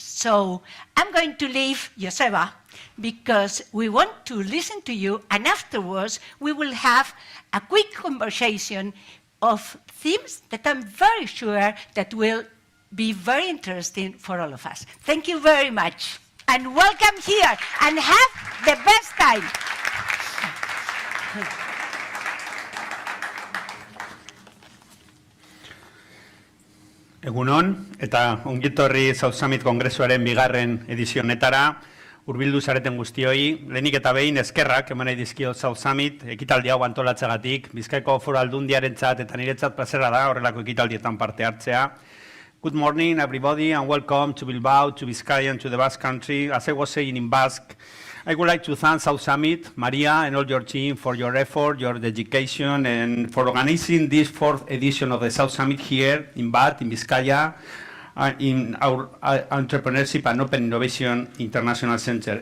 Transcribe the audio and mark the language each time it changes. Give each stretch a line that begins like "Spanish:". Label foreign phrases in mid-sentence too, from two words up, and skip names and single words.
English: So I'm going to leave Joseba, because we want to listen to you, and afterwards we will have a quick conversation of themes that I'm very sure that will be very interesting for all of us. Thank you very much, and welcome here, and have the best time.
Basque: Egunon, eta ongitorri South Summit Kongresuaren bigarren edizionetara, hurbildu zareten guztioi, lehenik eta behin eskerrak eman nahi dizkio South Summit, ekitaldi hau antolatzagatik, Bizkaiko Foru Aldundiarentzat eta niretzat plazera da horrelako ekitaldietan parte hartzea.
English: Good morning, everybody, and welcome to Bilbao, to Vizcaya, and to the Basque Country. As I was saying in Basque, I would like to thank South Summit, Maria, and all your team for your effort, your dedication, and for organizing this 4th edition of the South Summit here in BAT, in Vizcaya, in our Entrepreneurship and Open Innovation International Center.